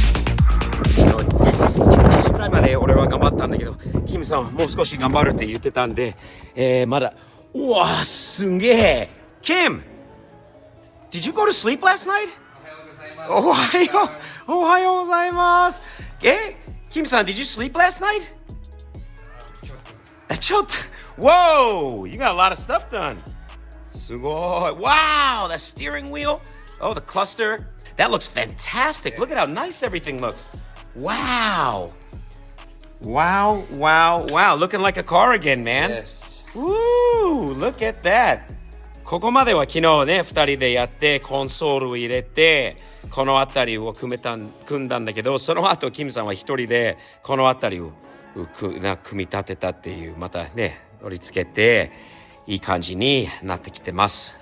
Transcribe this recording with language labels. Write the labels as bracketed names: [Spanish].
[Japanese] 11時ぐらいまで俺は頑張ったんだけど、キムさんはもう少し頑張るって言ってたんで、まだ、うわ、すんげえ。 [English] Kim, did you go to sleep last night? [Japanese] おはよう、おはようございます。 [English] キムさん、did you sleep last night? [Japanese] ちょっと、 [English] Whoa, you got a lot of stuff done. [Japanese] すごい。 [English] Wow, the steering wheel. Oh, the cluster. That looks fantastic. Look at how nice everything looks. Wow. Wow, wow, wow. Looking like a car again, man. Yes. Woo, look at that. [Japanese] ここまでは昨日ね、2人でやってコンソールを入れてこの辺りを組んだんだけど、その後キムさんは一人でこの辺りを組み立てたっていう、またね、取り付けて、いい感じになってきてます。